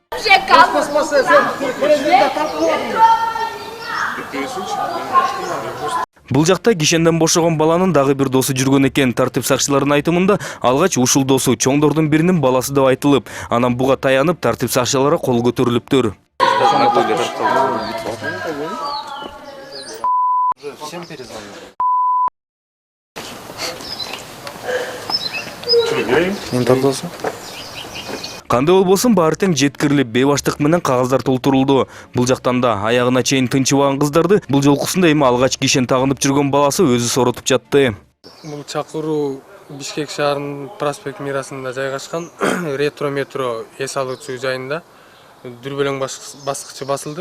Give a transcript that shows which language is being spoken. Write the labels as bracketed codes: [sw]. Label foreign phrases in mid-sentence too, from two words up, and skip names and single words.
[ky] Бул жакта кишенден бошогон баланын дагы бир досу жүргөн экен. Тартип сакчыларынын айтымында алгач ушул досу чоңдордун биринин баласы деп айтылып, анан буга таянып тартип сакчыларга кол көтөрүлүптүр. [ru] Всем перезвонил. Что, гей? [ky] Мен тартылсың? Кандай болбосун баары тең жеткирилип, бейбаштык менен кагаздар толтурулду. Бул жактан да аягына чейин тынчыбаган кыздарды бул жолкусунда эми алгач кишен тагынып жүргөн баласы өзү соротуп жатты. Бул чакыруу Бишкек шаарынын Проспект Мирасында жайгашкан ретро метро эс алуучу жайында дүрбөлөң баскычы басылды.